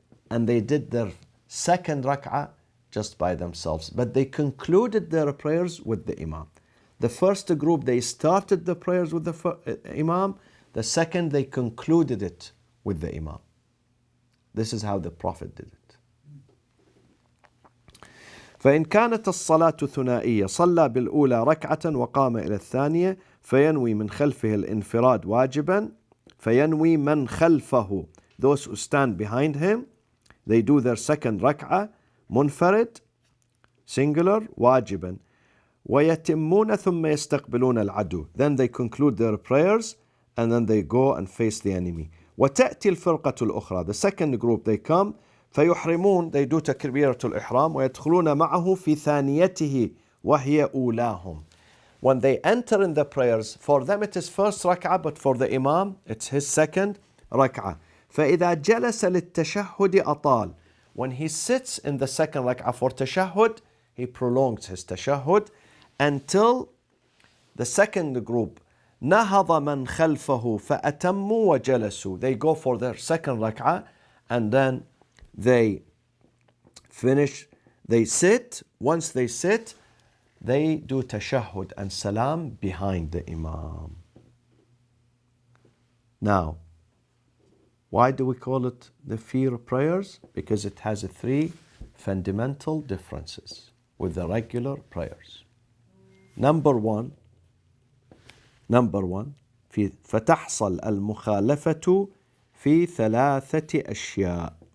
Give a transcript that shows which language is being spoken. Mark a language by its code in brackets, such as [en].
[en] And they did their second rak'ah just by themselves. But they concluded their prayers with the Imam. The first group, they started the prayers with the Imam. The second, they concluded it with the Imam. This is how the Prophet did it. [ar] فإن كانت الصلاة ثنائية صلى بالأولى ركعة وقام إلى الثانية فينوي من خلفه الانفراد واجبا فينوي من خلفه. [en] Those who stand behind him, they do their second rak'ah منفرد, singular, واجبا. [ar] ويتمون ثم يستقبلون العدو. [en] Then they conclude their prayers and then they go and face the enemy. [ar] وتأتي الفرقة الأخرى. [en] The second group, they come [ar] فيحرمون, [en] they do [ar] تكبيرة الإحرام ويدخلون معه في ثانيته وهي أولاهم. [en] When they enter in the prayers, for them it is first rak'ah, but for the imam it's his second rak'ah. [ar] فإذا جلس للتشهد أطال. [en] When he sits in the second rak'ah for tashahhud, he prolongs his tashahhud until the second group [ar] نهض من خلفه فأتموا وجلسوا. [en] They go for their second rak'ah and then they finish, they sit. Once they sit, they do tashahhud and salam behind the imam. Now, why do we call it the fear prayers? Because it has three fundamental differences with the regular prayers. Number one, [ar] فتحصل المخالفة في ثلاثة أشياء.